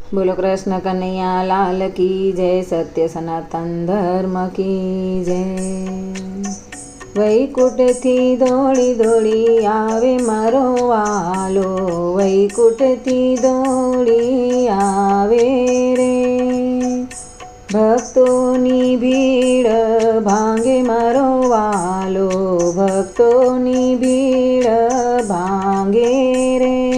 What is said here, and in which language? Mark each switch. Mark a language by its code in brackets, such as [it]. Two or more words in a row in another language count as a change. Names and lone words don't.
[hi] बोलो कृष्ण कन्हैया लाल की जय। सत्य सनातन धर्म की जय। [gu] वैकुंठથી દોડી દોડી આવે મારો વાલો, વૈકુંઠથી દોડી આવે રે। ભક્તોની ભીડ ભાંગે મારો વાલો, ભક્તોની ભીડ ભાંગે રે।